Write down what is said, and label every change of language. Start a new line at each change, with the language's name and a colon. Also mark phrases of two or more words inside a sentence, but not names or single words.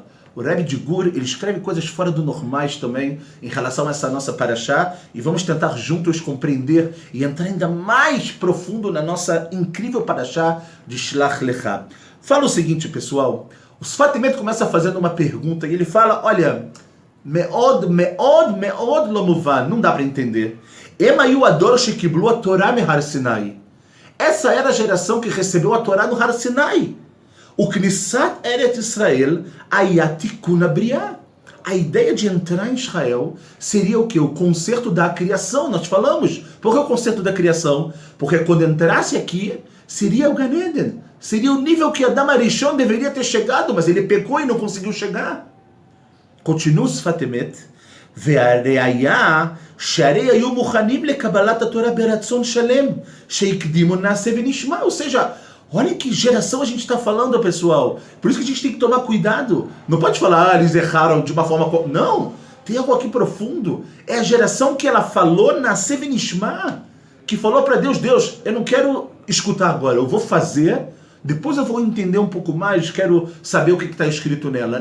Portuguese: O Rebbe de Gur, ele escreve coisas fora do normais também em relação a essa nossa Parashá e vamos tentar juntos compreender e entrar ainda mais profundo na nossa incrível Parashá de Shlach Lecha. Fala o seguinte, pessoal, o Sfat Emet começa fazendo uma pergunta e ele fala, olha,
Hebrew: מאוד לא מובן,
Portuguese: não dá para entender.
Hebrew: הרי הוא הדור שקיבלו התורה מהר סיני.
Portuguese: Essa era a geração que recebeu a Torá no Har Sinai.
Hebrew: וכניסת ארץ ישראל היא תיקון הבריאה.
Portuguese: A ideia de entrar em Israel seria o quê? O concerto da criação. Nós falamos. Por que o concerto da criação? Porque quando entrasse aqui, seria o Gan Eden. Seria o nível que Adam Arishon deveria ter chegado, mas ele pecou e não conseguiu chegar. Continua o Sfat Emet.
Hebrew: והראיה שהרי היו מוכנים לקבלת התורה ברצון שלם שהקדימו נעשה ונשמע.
Portuguese: Ou seja, olha que geração a gente está falando, pessoal. Por isso que a gente tem que tomar cuidado. Não pode falar, eles erraram de uma forma... Não, tem algo aqui profundo. É a geração que ela falou,
Hebrew: נעשה ונשמע,
Portuguese: que falou para Deus, Deus, eu não quero escutar agora, eu vou fazer, depois eu vou entender um pouco mais, quero saber o que está escrito nela.